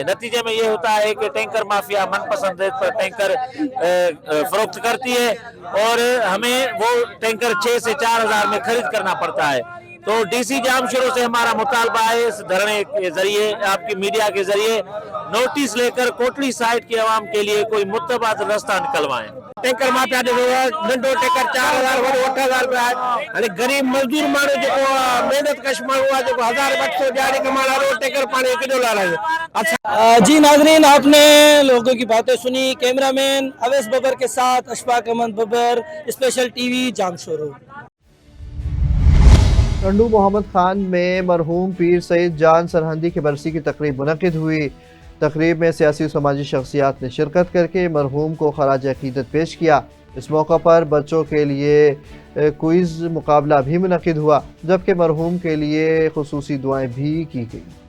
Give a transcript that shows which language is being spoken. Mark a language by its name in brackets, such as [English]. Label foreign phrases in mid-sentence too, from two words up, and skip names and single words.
[Urdu] نتیجے میں یہ ہوتا ہے کہ ٹینکر مافیا من پسند ریٹ پر ٹینکر فروخت کرتی ہے اور ہمیں وہ ٹینکر 6 سے 4 ہزار میں خرید کرنا پڑتا ہے. تو DC جامشورو سے ہمارا مطالبہ ہے اس دھرنے کے ذریعے، آپ کی میڈیا کے ذریعے نوٹس لے کر کوٹلی سائیڈ کی عوام کے لیے کوئی متبادل راستہ نکلوائیں. [Sindhi] टैंकर माफिया नंढो टैंकर 4,000 वॾो 8,000 रुपया आहे। गरीब मजदूर माण्हू जेको मेहनत कश माण्हू आहे जेको 1,800 दिहाड़ी कमाइण वारो टैंकर पाणी केॾो लाराए। [Urdu] اچھا جی ناظرین، آپ نے لوگوں کی باتیں سنی. کیمرامین اویس ببر کے ساتھ اشفاق احمد ببر، اسپیشل TV جامشورو. ٹنڈو محمد خان میں مرحوم پیر سعید جان سرہندی کی برسی کی تقریب منعقد ہوئی. تقریب میں سیاسی اور سماجی شخصیات نے شرکت کر کے مرحوم کو خراج عقیدت پیش کیا. اس موقع پر بچوں کے لیے کوئز مقابلہ بھی منعقد ہوا، جبکہ مرحوم کے لیے خصوصی دعائیں بھی کی گئی.